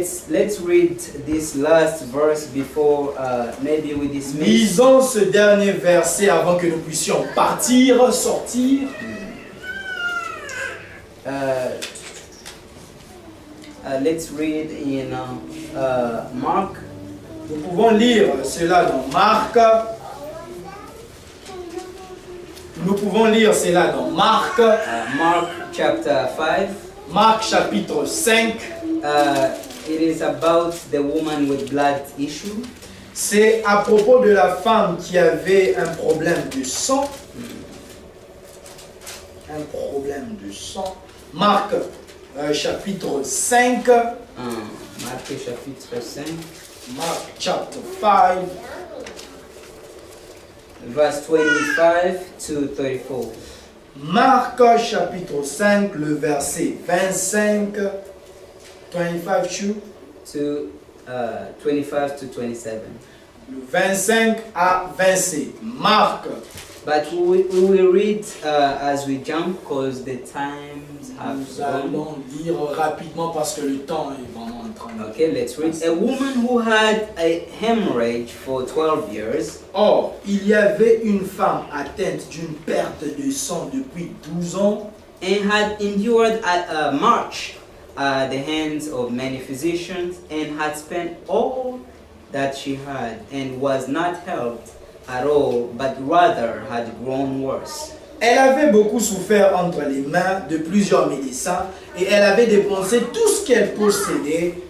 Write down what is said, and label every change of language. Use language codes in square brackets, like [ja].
[en] Let's read this last verse before maybe we dismiss. [fr] Lisons ce dernier verset avant que nous puissions partir, sortir. [en] Let's read in Mark. [fr] Nous pouvons lire cela dans Marc. Nous pouvons lire cela dans Marc. [en] Mark chapter 5. [fr] Marc chapitre 5. [en] It is about the woman with blood issue. [fr] C'est à propos de la femme qui avait un problème de sang. Un problème de sang. Marc chapitre 5. Marc chapitre 5. [en] Mark chapter 5. Verse 25 to 34. [fr] Marc chapitre 5, le verset 25. 25 [en] to 25 to 27. [fr] Le 25 à 27. Marc. [en] But we will read as we jump because the times have [fr] Nous [en] gone. [fr] allons lire rapidement parce que le temps est vraiment en train de... [en] Okay, let's read. A woman who had a hemorrhage for 12 years [fr] Or, il y avait une femme atteinte d'une perte de sang depuis 12 ans [en] and had endured much at the hands of many physicians and had spent all that she had and was not helped at all, but rather had grown worse. [fr] Elle avait beaucoup souffert entre les mains de plusieurs médecins et elle avait dépensé tout ce qu'elle possédait.